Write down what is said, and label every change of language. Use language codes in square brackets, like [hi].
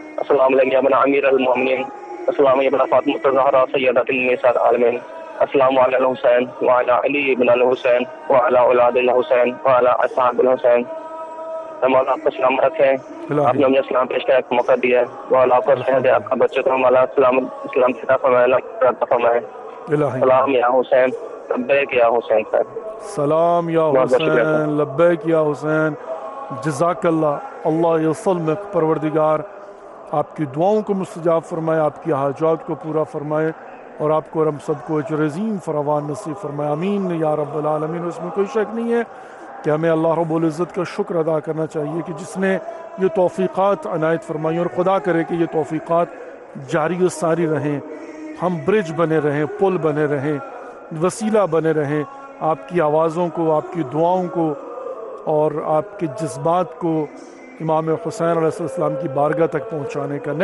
[ar] السلام علیکم یا بن امیر المومنین. السلام یا بن فاطمہ الزہرا سیدۃ النساء العالمین. السلام علی الحسین وعلی علی بن الحسین وعلی اولاد الحسین وعلی اصحاب الحسین. [ur] مولا آپ کو سلام رکھیں. آپ نے مجھے سلام پیش کرنے کا موقع دیا ہے. مولا آپ کو صحت آپ کا بچوں کو مولا اسلام عطا فرمائے. [ar] سلام یا حسین لبیک یا حسین صاحب. سلام یا حسین لبیک یا حسین. جزاک اللہ. اللہ یسلمک. [ur] پروردگار آپ کی دعاؤں کو مستجاب فرمائے، آپ کی حاجات کو پورا فرمائے، اور آپ کو اور ہم سب کو اجر عظیم فراوان نصیب فرمائے. آمین یا رب العالمین. اس میں کوئی شک نہیں ہے کہ ہمیں اللہ رب العزت کا شکر ادا کرنا چاہیے کہ جس نے یہ توفیقات عنایت فرمائی، اور خدا کرے کہ یہ توفیقات جاری و ساری رہیں، ہم برج بنے رہیں، پل بنے رہیں، وسیلہ بنے رہیں آپ کی آوازوں کو، آپ کی دعاؤں کو اور آپ کے جذبات کو امام حسین علیہ السلام کی بارگاہ تک پہنچانے کا.